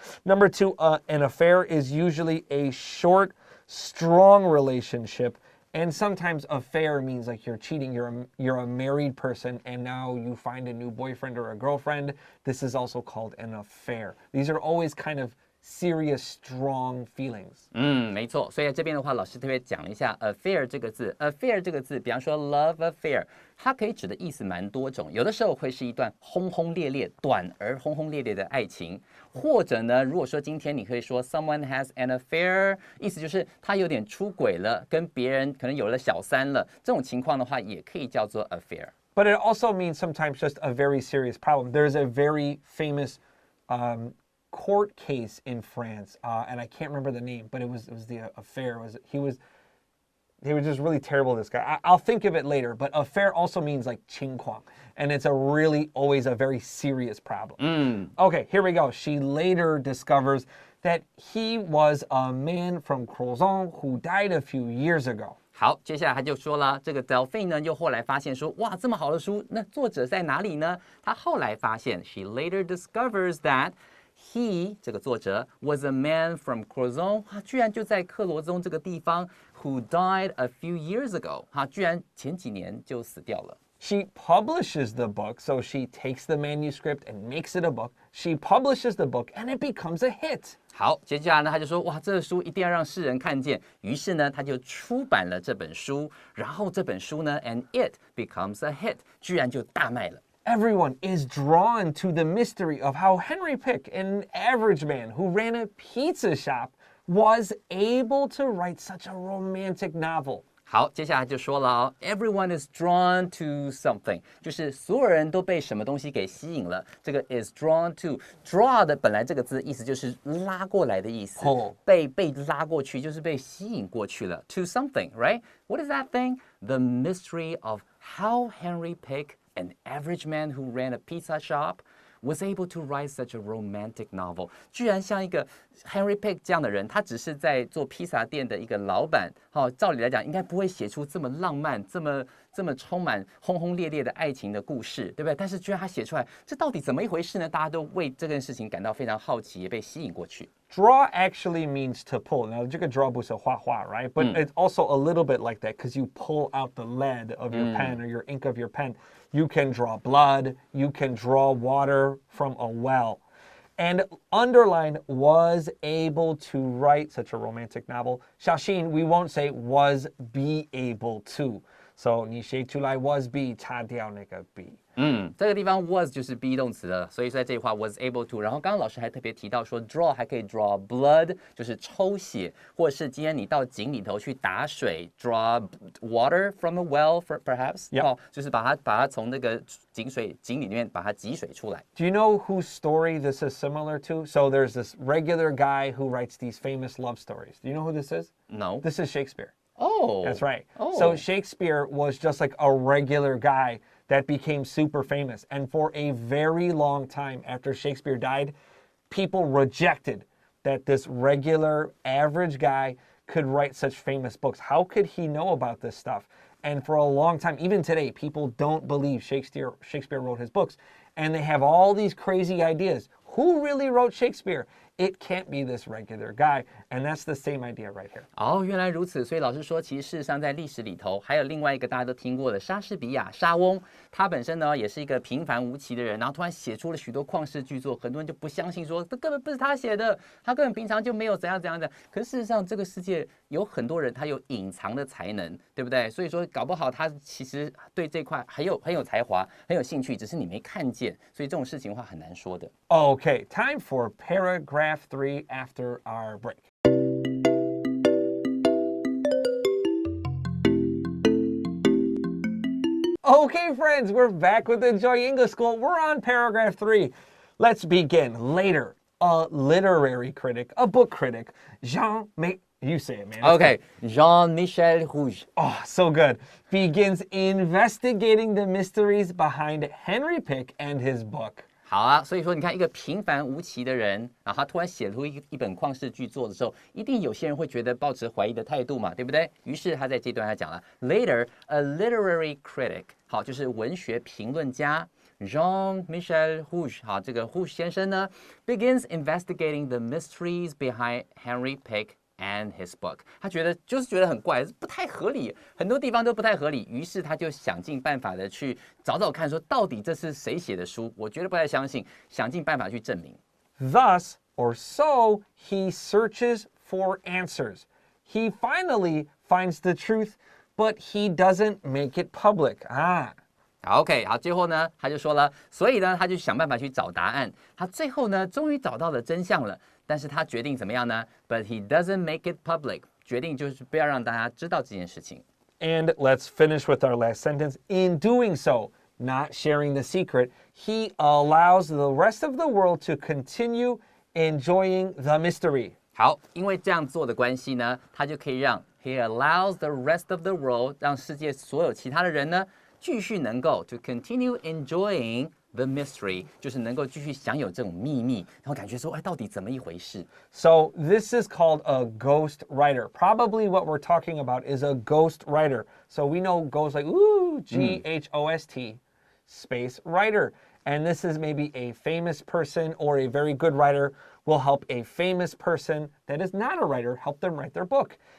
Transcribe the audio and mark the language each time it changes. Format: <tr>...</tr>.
<en>Number two, an affair is usually a short, strong relationship. And sometimes affair means like you're cheating. You're a married person and now you find a new boyfriend or a girlfriend. This is also called an affair. These are always kind of serious, strong feelings.</en> <zh>没错。所以这边的话，老师特别讲了一下 affair 这个字。affair 这个字，比方说 love affair， 它可以指的意思蛮多种。有的时候会是一段轰轰烈烈、短而轰轰烈烈的爱情，或者呢，如果说今天你可以说 someone has an affair，意思就是他有点出轨了，跟别人可能有了小三了。这种情况的话，也可以叫做 affair。</zh> <en>But it also means sometimes just a very serious problem. There's a very famous court case in France, and I can't remember the name, but it was the affair. He was just really terrible, this guy. I'll think of it later, but affair also means like 情况, and it's always a very serious problem. Okay, here we go. She later discovers that he was a man from Crozon who died a few years ago.</en> <zh>好，接下来他就说了，这个 Delphine 呢，又后来发现说，哇，这么好的书，那作者在哪里呢？他后来发现 ， she later discovers that He 这个作者 was a man from Crozon，他居然就在克罗宗这个地方 ， who died a few years ago，他居然前几年就死掉了。</zh> <en>She publishes the book, so she takes the manuscript and makes it a book. She publishes the book and it becomes a hit.</en> <zh>好，接下来呢，他就说，哇，这个书一定要让世人看见。于是呢，他就出版了这本书，然后这本书呢 ， and it becomes a hit，居然就大卖了。</zh> <en>Everyone is drawn to the mystery of how Henri Pick, an average man who ran a pizza shop, was able to write such a romantic novel.</en> <zh>好，接下来就说了哦 ， everyone is drawn to something，就是所有人都被什么东西给吸引了。这个 is drawn to， draw 的本来这个字意思就是拉过来的意思，被拉过去就是被吸引过去了。</zh> <en>To something，right? What is that thing? The mystery of how Henri Pick, an average man who ran a pizza shop, was able to write such a romantic novel.</en> <zh>居然像一个 Henri Pick 这样的人，他只是在做披萨店的一个老板，照理来讲应该不会写出这么浪漫、这么充满轰轰烈烈的爱情的故事，对不对？但是居然他写出来，这到底怎么一回事呢？大家都为这件事情感到非常好奇，也被吸引过去。</zh> <en>Draw actually means to pull. Now, 这个 draw 不是画画, right? But it's also a little bit like that because you pull out the lead of your pen or your ink of your pen. You can draw blood. You can draw water from a well. And underline was able to write such a romantic novel. 小心, we won't say was be able to.</en> <zh>So 你写出来 was be 擦掉那个 be. 这个地方 was 就是 be 动词了，所以在这句话 was able to。然后刚刚老师还特别提到说 draw 还可以 draw blood，就是抽血，或者是今天你到井里头去打水 draw water from a well perhaps，就是把它从那个井里面把它挤水出来。</zh> <en>Do you know whose story this is similar to? So there's this regular guy who writes these famous love stories. Do you know who this is? No. This is Shakespeare. Oh. That's right. Oh. So Shakespeare was just like a regular guy that became super famous. And for a very long time after Shakespeare died, people rejected that this regular average guy could write such famous books. How could he know about this stuff? And for a long time, even today, people don't believe Shakespeare wrote his books. And they have all these crazy ideas. Who really wrote Shakespeare? It can't be this regular guy. And that's the same idea right here.</en> <zh>哦，原来如此。所以老师说，其实事实上在历史里头，还有另外一个大家都听过的莎士比亚莎翁，他本身呢也是一个平凡无奇的人，然后突然写出了许多旷世巨作，很多人就不相信说这根本不是他写的，他根本平常就没有怎样。可是事实上，这个世界有很多人他有隐藏的才能，对不对？所以说搞不好他其实对这块很有才华，很有兴趣，只是你没看见。所以这种事情的话很难说的。</zh> <en>Okay, time for paragraph 3 after our break. Okay, friends, we're back with Enjoy English School. We're on paragraph 3. Let's begin. Later, a literary critic, a book critic, you say it, man. Okay, Jean-Michel Rouge. Oh, so good. Begins investigating the mysteries behind Henri Pick and his book.</en> <zh>好啊，所以说你看一个平凡无奇的人，然后他突然写出一本旷世巨作的时候，一定有些人会觉得抱持怀疑的态度嘛，对不对？于是他在这段他讲了 ， Later a literary critic，好，就是文学评论家 Jean-Michel Rouge， 好，这个 Rouge 先生呢 begins investigating the mysteries behind Henri Pick。 And his book，他觉得很怪，不太合理，很多地方都不太合理。于是他就想尽办法的去找看，说到底这是谁写的书？我觉得不太相信，想尽办法去证明。</zh> <en>Thus, or so, he searches for answers. He finally finds the truth, but he doesn't make it public.</en> <zh>好 ，OK， 好，最后呢，他就说了，所以呢，他就想办法去找答案。他最后呢，终于找到了真相了。但是他决定怎么样呢 ？ But he doesn't make it public，决定就是不要让大家知道这件事情。</zh> <en>And let's finish with our last sentence. In doing so, not sharing the secret, he allows the rest of the world to continue enjoying the mystery.</en> <zh>好，因为这样做的关系呢，他就可以让 he allows the rest of the world，让世界所有其他的人呢，继续能够 to continue enjoying。 The mystery 就是能够继续享有这种秘密，然后感觉说，哎，到底怎么一回事</zh> <en>？So this is called a ghost writer. Probably what we're talking about is a ghost writer. So we know ghost like Ghost space writer. And this is maybe a famous person or a very good writer will help a famous person that is not a writer help them write their book.</en>